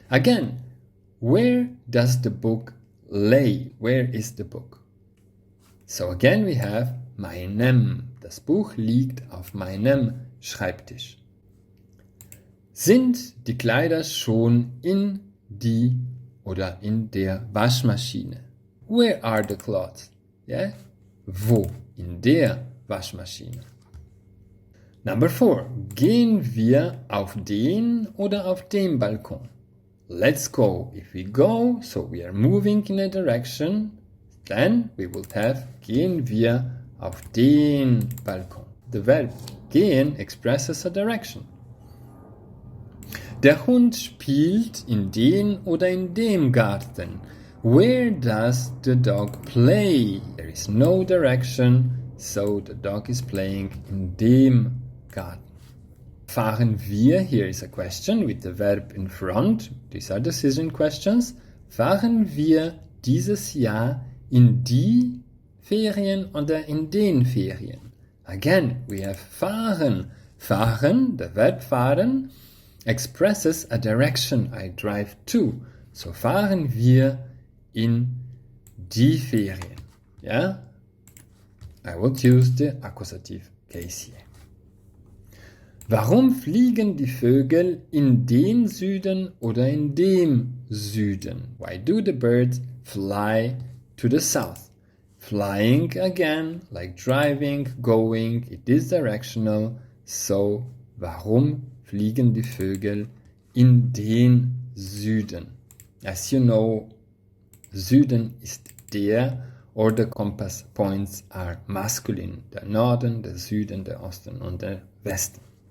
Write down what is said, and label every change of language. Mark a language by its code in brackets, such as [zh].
[en] Again, where does the book lay? Where is the book? So again we have meinem. [de] Das Buch liegt auf meinem Schreibtisch. Sind die Kleider schon in die oder in der Waschmaschine? [en] Where are the clothes? Yeah? [de] Wo? In der Waschmaschine. [en] Number 4. [de] Gehen wir auf den oder auf dem Balkon? [en] Let's go. If we go, so we are moving in a direction, then we will have [de] gehen wir auf den Balkon. [en] The verb gehen expresses a direction. [de] Der Hund spielt in den oder in dem Garten. [en] Where does the dog play? There is no direction, so the dog is playing [de] in dem Garten. Fahren wir, [en] here is a question with the verb in front. These are decision questions. [de] Fahren wir dieses Jahr in die Ferien oder in den Ferien? [en] Again, we have fahren. Fahren, the verb fahren, expresses a direction I drive to. So [de] fahren wir in die Ferien. [en] Yeah? I will choose the accusative case here. [de] Warum fliegen die Vögel in den Süden oder in dem Süden? [en] Why do the birds fly to the south? Flying again, like driving, going, it is directional. [de] So, warum fliegen die Vögel in den Süden? [en] As you know, [de] Süden ist der, [en] or the compass points are masculine. [de] Der Norden, der Süden, der Osten und der Westen.